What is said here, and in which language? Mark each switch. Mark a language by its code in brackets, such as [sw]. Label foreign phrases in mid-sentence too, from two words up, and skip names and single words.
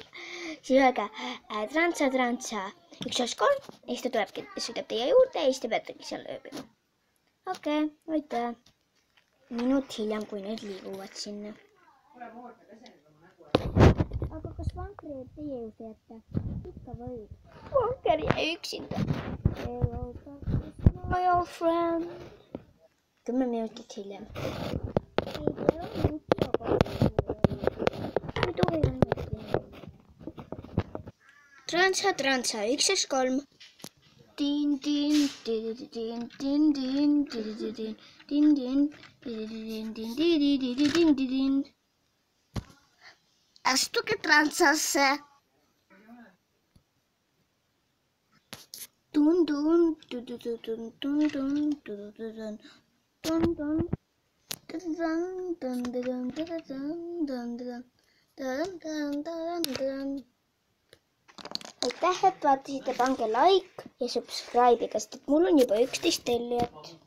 [et] Siis öelge trantsa, 1, 2, 3, ja siis ta tulebki, sõidab teie juurde ja siis te peategi seal ööbima. Okei, aitäh. Minut hiljem, kui need liiguvad sinna. Aga kas vanker jääb teie juurde jätta? Ikka võib. Vanker jäi üksinda. [en] Hello, my old friend. [et] 10 minutit hiljem. Trantsa, 1, 3. Din, din, din, din, din, din, din, din, din, din. Astuge trantsasse. Dun, dun, dun, dun, dun, dun, dun, dun, dun. Aitäh, et vaatasite, pange like ja subscribe'iga, sest mul on juba 11 tellijat.